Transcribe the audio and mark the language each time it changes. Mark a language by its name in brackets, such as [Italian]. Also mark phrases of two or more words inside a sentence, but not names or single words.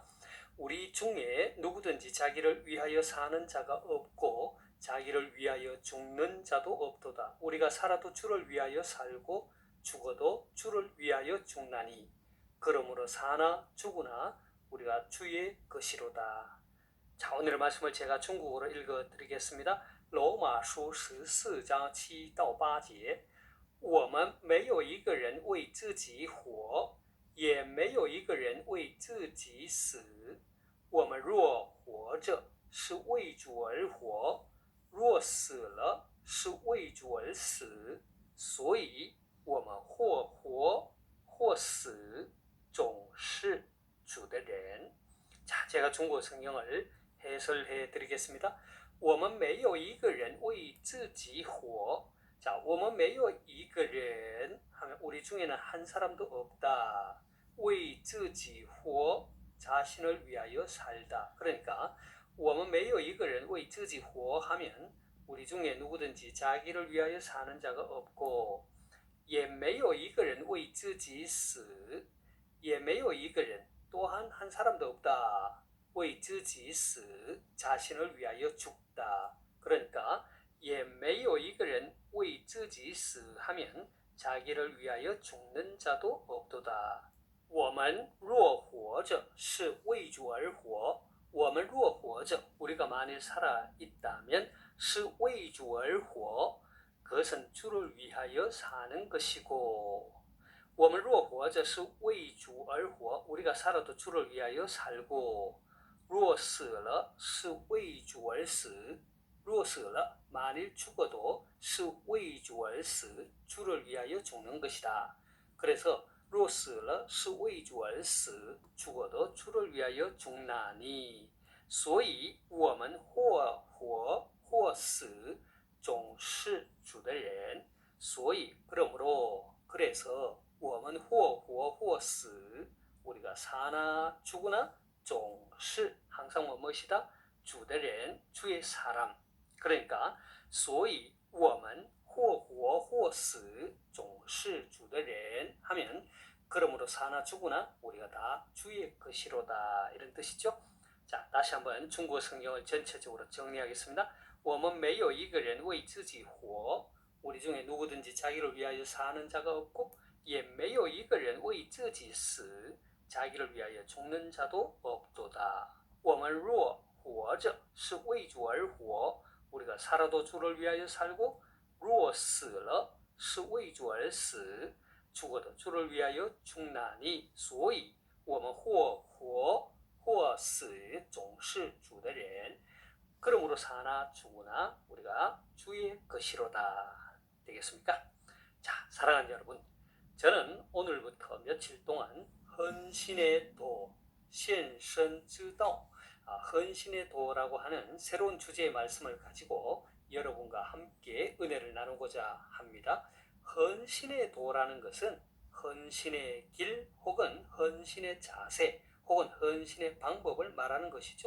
[Korean] 우리 중에 누구든지 자기를 위하여 사는 자가 없고 자기를 위하여 죽는 자도 없도다. 우리가 살아도 주를 위하여 살고 죽어도 주를 위하여 죽나니 그러므로 사나 죽으나 우리가 주의 것이로다. 자, 오늘의 말씀을 제가 중국어로 읽어드리겠습니다. [Chinese] 罗马书14章7到8节，我们没有一个人为自己活，也没有一个人为自己死。我们若活着，是为主而活；若死了，是为主而死。所以，我们或活或死，总是主的人。 [Korean] 자, 제가 중국어 성경을 해설해 드리겠습니다. [Chinese] 我们没有一个人为自己活. [Korean] 자, [Chinese] 我们没有一个人 [Korean] 하면 우리 중에는 한 사람도 없다. [Chinese] 为自己活 [Korean] 자신을 위하여 살다. 그러니까 [Chinese] 我们没有一个人为自己活 [Korean] 하면 우리 중에 누구든지 자기를 위하여 사는 자가 없고 [Chinese] 也没有一个人为自己死也没有一个人 [Korean] 또한 한 사람도 없다. [Chinese] 为自己死 [Korean] 자신을 위하여 죽다. 그러니까 [Chinese] 也没有一个人为自己死 [Korean] 하면 자기를 위하여 죽는 자도 없도다. [Chinese] 我们若活着是为主而活我们若活着 [Korean] 우리가 만일 살아 있다면 [Chinese] 是为主而活 [Korean] 그것은 주를 위하여 사는 것이고 [Chinese] 我们若活着是为主而活 [Korean] 우리가 살아도 주를 위하여 살고 [Chinese] 若死了是为主而死若死了 [Korean] 만일 죽어도 [Chinese] 是为主而死 [Korean] 주를 위하여 죽는 것이다. [Chinese] 그래서 若死了是为主而死 [Korean] 죽어도 주를 위하여 죽나니 [Chinese] 所以我们或活或死总是主的人 所以 [Korean] 그러므로 그래서 [Chinese] 我们或活或死 [Korean] 우리가 사나 죽으나 [Chinese] 总是 [Korean] 항상 무엇이다? [Chinese] 主的人 [Korean] 주의 사람 그러니까 [Chinese] 所以我们或活或死总是主的人 [Korean] 하면 그러므로 사나 죽으나 우리가 다 주의 것이로다 이런 뜻이죠. 자, 다시 한번 중국어 성경을 전체적으로 정리하겠습니다. [Chinese] 我们没有一个人为自己活 [Korean] 우리 중에 누구든지 자기를 위하여 사는 자가 없고 [Chinese] 也没有一个人为自己死 [Korean] 자기를 위하여 죽는 자도 없도다. [Chinese] 我们若活着是为主而活 [Korean] 우리가 살아도 주를 위하여 살고 [Chinese] 若死了是为主而死 [Korean] 죽어도 주를 위하여 죽나니 [Chinese] 所以我们或活或死总是主的人 [Korean] 그러므로 사나 죽으나 우리가 주의 것이로다. 되겠습니까? 자, 사랑하는 여러분, 저는 오늘부터 며칠 동안 헌신의 도, [Chinese] 献身之道, [Korean] 헌신의 도라고 하는 새로운 주제의 말씀을 가지고 여러분과 함께 은혜를 나누고자 합니다. 헌신의 도라는 것은 헌신의 길 혹은 헌신의 자세 혹은 헌신의 방법을 말하는 것이죠.